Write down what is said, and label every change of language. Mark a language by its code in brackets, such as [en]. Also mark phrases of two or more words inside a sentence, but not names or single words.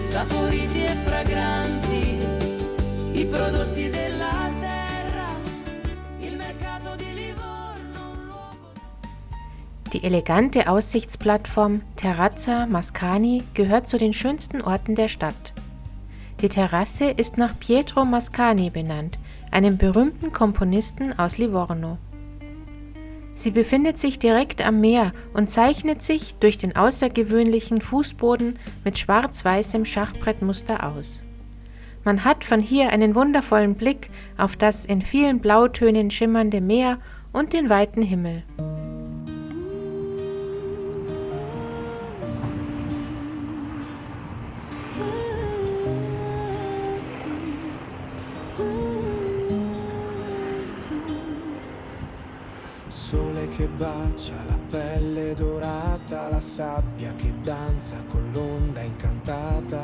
[it] saporiti e fragranti, i prodotti della terra, il mercato di Livorno, un luogo... [de] Die elegante Aussichtsplattform Terrazza Mascani gehört zu den schönsten Orten der Stadt. Die Terrasse ist nach Pietro Mascani benannt, einem berühmten Komponisten aus Livorno. Sie befindet sich direkt am Meer und zeichnet sich durch den außergewöhnlichen Fußboden mit schwarz-weißem Schachbrettmuster aus. Man hat von hier einen wundervollen Blick auf das in vielen Blautönen schimmernde Meer und den weiten Himmel. [it] Sole che bacia la pelle dorata, la sabbia che danza con l'onda incantata.